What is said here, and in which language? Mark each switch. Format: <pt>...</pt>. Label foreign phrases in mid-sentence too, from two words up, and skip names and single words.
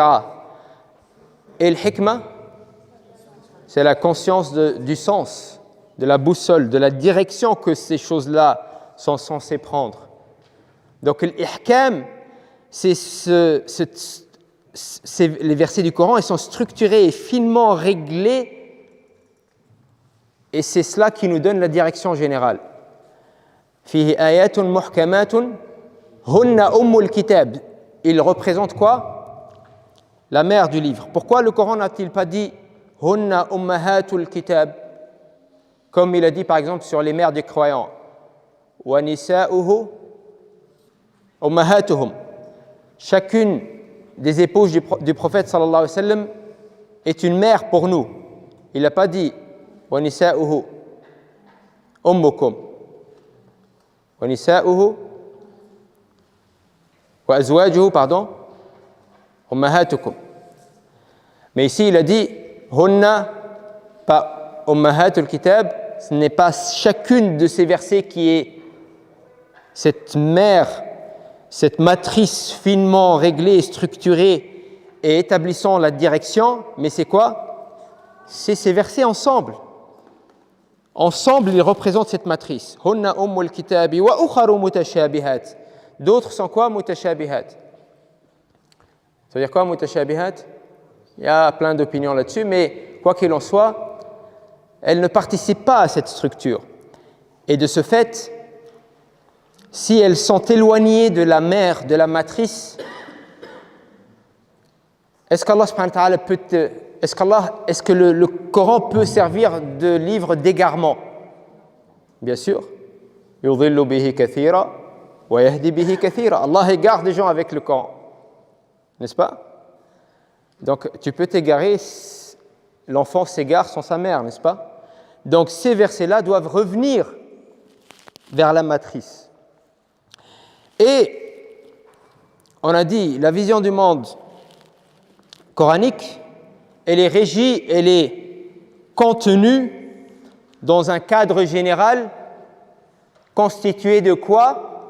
<fr>Et l'hikma, c'est la conscience du sens, de la boussole, de la direction que ces choses-là sont censées prendre. Donc l'ihkam, c'est les versets du Coran, ils sont structurés et finement réglés, et c'est cela qui nous donne la direction générale.</fr> <ar>فيه آيات محكمات هن أم الكتاب.</ar> <fr>Il représente quoi? La mère du livre. Pourquoi le Coran n'a-t-il pas dit</fr> <ar>هن أمهات الكتاب,</ar> <fr>comme il a dit par exemple sur les mères des croyants?</fr> <ar>ونساؤه أمهاتهم.</ar> <fr>Chacune des épouses du prophète</fr> <ar>صلى الله عليه وسلم</ar> <fr>est une mère pour nous. Il n'a pas dit</fr> <ar>ونساؤه أمكم. ونساؤه وأزواجه,</ar> <fr>pardon, ummahatukum. Mais ici, il a dit hunna, pas</fr> <ar>أمهات الكتاب.</ar> <fr>Ce n'est pas chacune de ces versets qui est cette mère, cette matrice finement réglée et structurée et établissant la direction, mais c'est quoi? C'est ces versets ensemble. Ensemble, ils représentent cette matrice.</fr> <ar>هن أم الكتاب وأخر متشابهات.</ar> <fr>D'autres sont quoi? Mutashabihat. Ça veut dire quoi, mutashabihat? Il y a plein d'opinions là-dessus, mais quoi qu'il en soit, elles ne participent pas à cette structure. Et de ce fait, si elles sont éloignées de la mère, de la matrice, est-ce qu'Allah</fr> <ar>سبحانه وتعالى</ar> <fr>est-ce que le Coran peut servir de livre d'égarement? Bien sûr.</fr> <ar>يضل به كثيرا ويهدي به كثيرا.</ar> <fr>Allah égare des gens avec le Coran. N'est-ce pas? Donc tu peux t'égarer, l'enfant s'égare sans sa mère, n'est-ce pas? Donc ces versets-là doivent revenir vers la matrice. Et on a dit, la vision du monde coranique, elle est régie, elle est contenue dans un cadre général constitué de quoi?</fr>